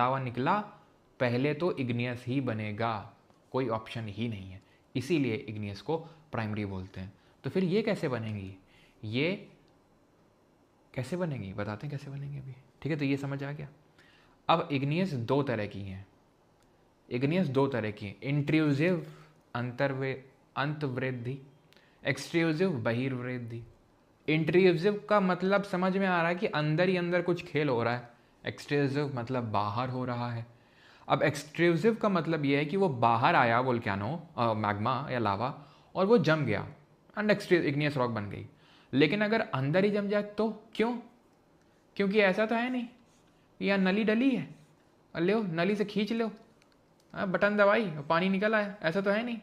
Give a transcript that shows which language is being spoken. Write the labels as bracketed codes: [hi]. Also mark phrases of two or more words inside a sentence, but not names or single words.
[hi] लावा निकला पहले तो इग्नियस ही बनेगा, कोई ऑप्शन ही नहीं है। इसीलिए इग्नियस को प्राइमरी बोलते हैं। तो फिर ये कैसे बनेंगी? ये कैसे बनेंगी बताते हैं कैसे बनेंगे अभी। ठीक है, तो ये समझ आ गया। अब इग्नियस दो तरह की हैं। इग्नियस दो तरह की, इंट्रूसिव अंतर्वृद्धि, एक्सट्रूसिव बहिर्वृद्धि। इंट्रूसिव का मतलब समझ में आ रहा है कि अंदर ही अंदर कुछ खेल हो रहा है। एक्सट्रूसिव मतलब बाहर हो रहा है। अब एक्सट्रूसिव का मतलब ये है कि वो बाहर आया वोल्केनो, मैग्मा या लावा, और वो जम गया [en] and igneous rock [hi] बन गई। लेकिन अगर अंदर ही जम जाए तो क्यों? क्योंकि ऐसा तो है नहीं, यहाँ नली डली है, ले नली से खींच लो, बटन दबाई पानी निकल आया, ऐसा तो है नहीं।